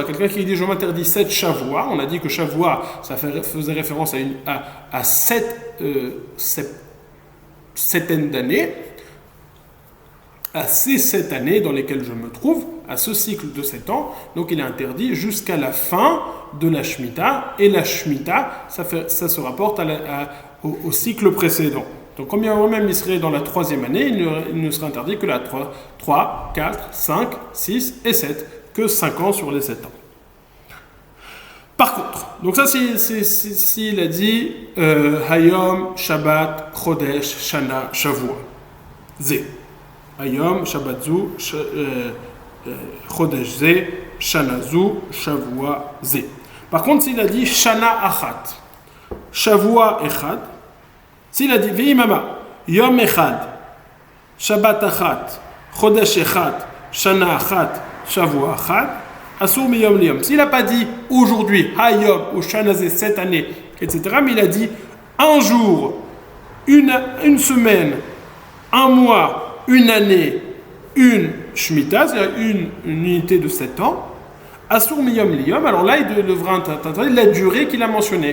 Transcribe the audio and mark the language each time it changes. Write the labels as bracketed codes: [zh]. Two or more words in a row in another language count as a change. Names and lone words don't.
[fr] Quelqu'un qui dit je m'interdis 7 Shavua, on a dit que Shavua, ça faisait référence à 7 septaines d'années, à ces 7 années dans lesquelles je me trouve, à ce cycle de 7 ans, donc il est interdit jusqu'à la fin de la Shemitah, et la Shemitah, ça se rapporte au cycle précédent. Donc quand bien même il serait dans la 3e année, il ne serait interdit que la 3, 4, 5, 6 et 7, que 5 ans sur les 7 ans. Par contre, donc ça s'il a dit [he] היום, שבת, חודש, שנה, שבוע, זה. היום, שבת זו, חודש זה, שנה זו, שבוע זה. [fr] Par contre, s'il a dit [he] שנה אחת, שבוע אחד, [fr] s'il a dit [he] ואם אמר, יום אחד, שבת אחת, חודש אחד, שנה אחת, שבוע אחת, אסור מיום ליום. [fr] S'il n'a pas dit aujourd'hui, Hayom ou [he] שנה זה, [fr] cette année, etc., mais il a dit un jour, une semaine, un mois, une année, une Shemitah, c'est-à-dire une unité de 7 ans, [he] אסור מיום ליום, [fr] alors là, il devra interdire la durée qu'il a mentionnée.